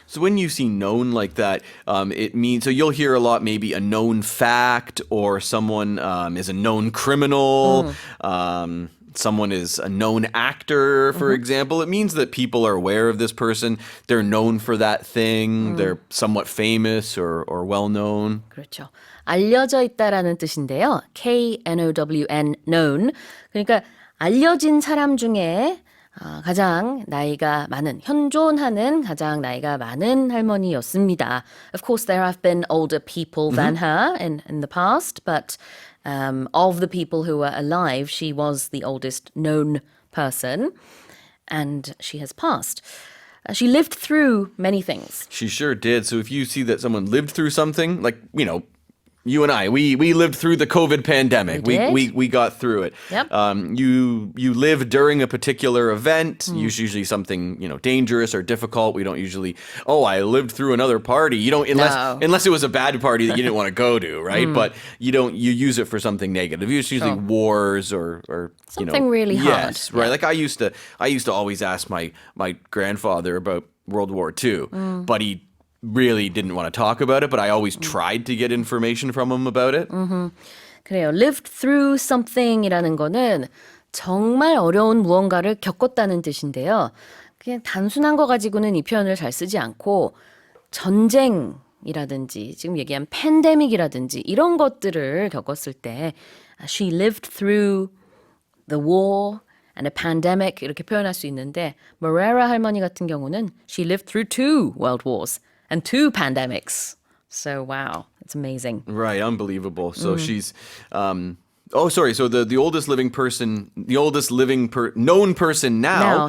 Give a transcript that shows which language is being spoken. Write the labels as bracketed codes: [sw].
[en] So when you see known like that, it means, so you'll hear a lot, maybe a known fact, or someone is a known criminal, someone is a known actor, for example. It means that people are aware of this person. They're known for that thing. They're somewhat famous or well known. [ko] 그렇죠. 알려져 있다라는 뜻인데요. K-N-O-W-N, known. 그러니까 알려진 사람 중에 가장 나이가 많은, 현존하는 가장 나이가 많은 할머니였습니다. [en] Of course, there have been older people than her in the past, but of the people who were alive, she was the oldest known person, and she has passed. She lived through many things. She sure did. So if you see that someone lived through something, like, you and I, we lived through the COVID pandemic. We did. We got through it. Yep. You lived during a particular event, usually something, dangerous or difficult. We don't usually, I lived through another party. You don't, unless it was a bad party that you didn't want to go to, right? But you use it for something negative. It's usually wars or Something really hard. Yes, right. Yeah. Like I used to always ask my grandfather about World War II, but he really didn't want to talk about it, but I always tried to get information from him about it. [ko] 그래요. [en] lived through something [ko] 이라는 거는 정말 어려운 무언가를 겪었다는 뜻인데요. 그냥 단순한 거 가지고는 이 표현을 잘 쓰지 않고 전쟁이라든지 지금 얘기한 팬데믹이라든지 이런 것들을 겪었을 때 [en] she lived through the war and a pandemic [ko] 이렇게 표현할 수 있는데 Morera 할머니 같은 경우는 [en] she lived through 2 world wars and 2 pandemics. So wow, it's amazing. Right, unbelievable. So she's so the oldest living person, known person now,